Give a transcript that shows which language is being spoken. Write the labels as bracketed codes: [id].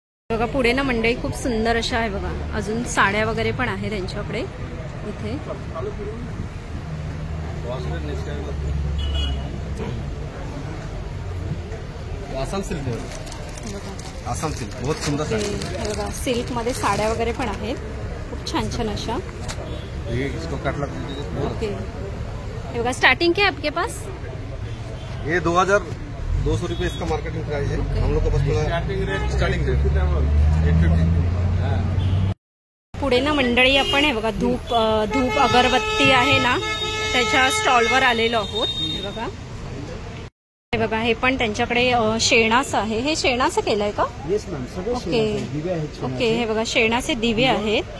[mr] बघा पुढे ना मंडळी खूप सुंदर अशा आहे बघा, अजून साड्या वगैरे पण आहे त्यांच्याकडे इथे. आसाम सिल्क बघा. [hi] आसाम सिल्क बहुत सुंदर [mr] हे बघा सिल्कमध्ये साड्या वगैरे पण आहेत खूप छान छान अशा. [hi] ये इसको कैटलॉग दीजिए. ओके, [mr] हे बघा [hi] स्टार्टिंग क्या है आपके पास? ये 2200 रुपये इसका मार्केटिंग प्राइस है. हम लोग को बस स्टार्टिंग रेट 850. [mr] पुढे ना मंडळी आपण हे बघा धूप अगरबत्ती आहे ना त्याच्या स्टॉलवर आलेलो आहोत. हे बघा, हे बघा हे पण त्यांच्याकडे शेणाचं आहे. हे शेणाचं केलंय का? [en] yes ma'am, सगळे okay [mr] दिवे आहेत. ओके, हे बघा शेणाचे दिवे आहेत.